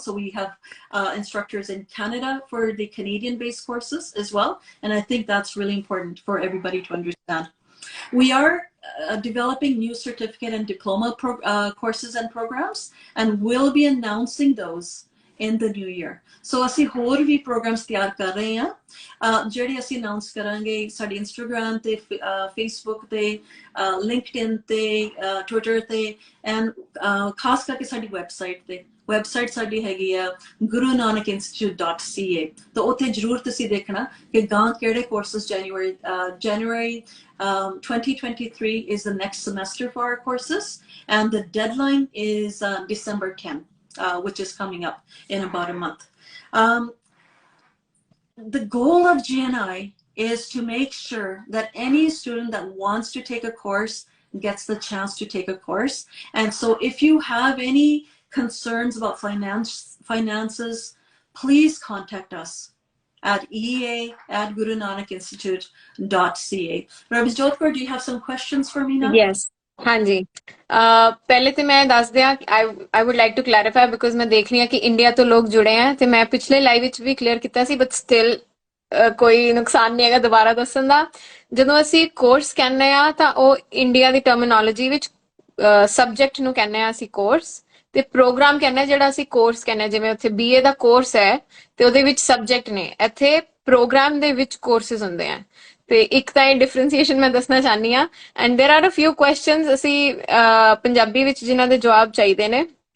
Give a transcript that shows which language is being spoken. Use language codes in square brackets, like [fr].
[en] So we have instructors in Canada for the Canadian-based courses as well. And I think that's really important for everybody to understand. We are developing new certificate and diploma courses and programs, and we'll be announcing those in the new year. [pa] So ਅਸੀਂ ਹੋਰ ਵੀ programs ਤਿਆਰ ਕਰ ਰਹੇ ਹਾਂ ਜਿਹੜੇ ਅਸੀਂ announce ਕਰਾਂਗੇ ਸਾਡੇ Instagram ਤੇ Facebook ਤੇ LinkedIn ਤੇ Twitter ਤੇ and ਖਾਸ ਕਰਕੇ ਸਾਡੀ website ਸਾਡੀ ਹੈਗੀ ਆ gurunanakinstitute.ca ਤਾਂ ਉੱਥੇ ਜ਼ਰੂਰ ਤੁਸੀਂ ਦੇਖਣਾ ਕਿ ਗਾਂ ਕਿਹੜੇ courses [en] January 2023 is the next semester for our courses, and the deadline is December 10. Which is coming up in about a month. The goal of GNI is to make sure that any student that wants to take a course gets the chance to take a course. And so if you have any concerns about finances, please contact us at ea@gurunanakinstitute.ca. Rabbi Jyotkar, do you have some questions for me now? Yes. [pa] ਹਾਂਜੀ ਪਹਿਲੇ ਤੇ ਮੈਂ ਦੱਸ ਦਿਆਂ [en] I would like to clarify because [pa] ਮੈਂ ਦੇਖ ਰਹੀ ਹਾਂ ਕਿ ਇੰਡੀਆ ਤੋਂ ਲੋਕ ਜੁੜੇ ਆ ਤੇ ਮੈਂ ਪਿਛਲੇ ਲਾਈਵ ਵਿੱਚ ਵੀ ਕਲੀਅਰ ਕੀਤਾ ਸੀ [en] but still [pa] ਕੋਈ ਨੁਕਸਾਨ ਨਹੀਂ ਹੈਗਾ ਦੁਬਾਰਾ ਦੱਸਣ ਦਾ ਜਦੋਂ ਅਸੀਂ ਕੋਰਸ ਕਹਿੰਦੇ ਆ ਤਾਂ ਉਹ ਇੰਡੀਆ ਦੀ ਟਰਮੀਨੋਲੋਜੀ ਵਿੱਚ ਸਬਜੈਕਟ ਨੂੰ ਕਹਿੰਦੇ ਆ ਅਸੀਂ ਕੋਰਸ ਤੇ ਪ੍ਰੋਗਰਾਮ ਕਹਿੰਦੇ ਜਿਹੜਾ ਅਸੀਂ ਕੋਰਸ ਕਹਿੰਦੇ ਜਿਵੇਂ ਉੱਥੇ BA ਦਾ ਕੋਰਸ ਹੈ ਤੇ ਉਹਦੇ ਵਿੱਚ ਸਬਜੈਕਟ ਨੇ ਇੱਥੇ ਪ੍ਰੋਗਰਾਮ ਦੇ ਵਿੱਚ ਕੋਰਸਿਸ ਹੁੰਦੇ ਆ ਤੇ ਇੱਕ ਤਾਂ ਇਹ ਡਿਫਰੈਂਸੀਏਸ਼ਨ ਮੈਂ ਦੱਸਣਾ ਚਾਹਨੀ ਆ [en] and there are a few questions [pa] ਅਸੀਂ ਪੰਜਾਬੀ ਵਿੱਚ ਜਿਨ੍ਹਾਂ ਦੇ ਜਵਾਬ ਚਾਹੀਦੇ ਨੇ